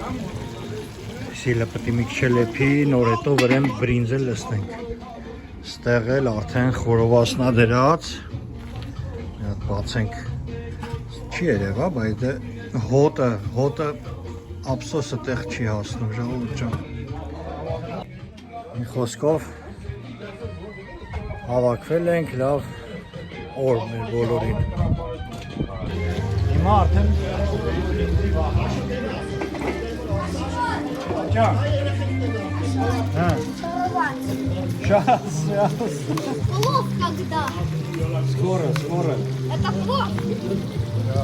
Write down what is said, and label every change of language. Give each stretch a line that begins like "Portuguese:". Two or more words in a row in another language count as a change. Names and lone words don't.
Armenian: Սիլը պետք է մի քիչ լեփի, նոր հետո վրան բրինձը լցնենք։ Ստեղ էլ արդեն խորովասնա դրած։ Մի հատ բացենք։ Չի երևա, բայց դե հոտը ափսոսը տեղ չի հասնում, ժողովուրդ ջան։ Մի խոսքով հավաքվել ենք լավ օր մեր բոլորին։ Հիմա արդեն Чё?
Russian: Сейчас. Плов когда? Скоро. Это плов. Да.